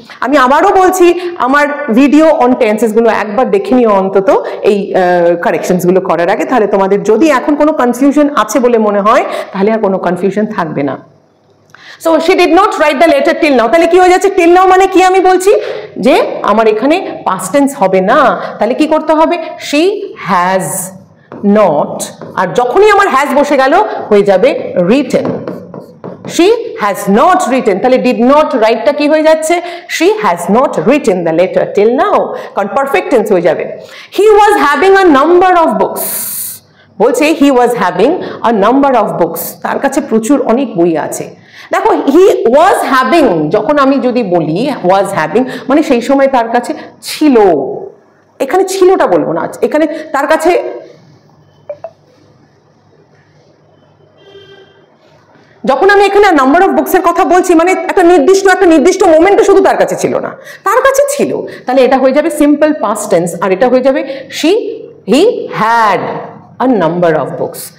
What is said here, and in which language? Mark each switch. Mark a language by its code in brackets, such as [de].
[bn] আমি আবারও বলছি, আমার ভিডিও অন টেন্সেসগুলো একবার দেখে নিও অন্তত এই কারেকশনসগুলো করার আগে, তাহলে তোমাদের যদি এখন কোনো কনফিউশন আছে বলে মনে হয় তাহলে আর কোনো কনফিউশন থাকবে না। [en] so she did not write the letter till now, [bn] তাহলে কি হয়ে যাচ্ছে? টিল নাও মানে কি আমি বলছি যে আমার এখানে পাস্ট টেন্স হবে না, তাহলে কি করতে হবে? [en] she has not, [bn] আর যখনই আমার হ্যাজ বসে গেল হয়ে যাবে written. [en] she has not written, [bn] তাহলে [en] did not [bn] রাইটটা কি হয়ে যাচ্ছে? [en] she has not written the letter till now, [bn] কারণ পারফেক্ট টেন্স হয়ে যাবে। [en] he was having a number of books, বলছে he was having a number of books, [bn] তার কাছে প্রচুর অনেক বই আছে। দেখো [en] he was having, [bn] যখন আমি যদি বলি was having মানে সেই সময় তার কাছে ছিল, এখানে ছিলটা বলবো না, এখানে তার কাছে যখন আমি এখানে নাম্বার অফ বুকসের কথা বলছি মানে একটা নির্দিষ্ট মোমেন্টে শুধু তার কাছে ছিল না, তার কাছে ছিল, তাহলে এটা হয়ে যাবে সিম্পল পাস্ট টেন্স, আর এটা হয়ে যাবে [en] He had a number of books.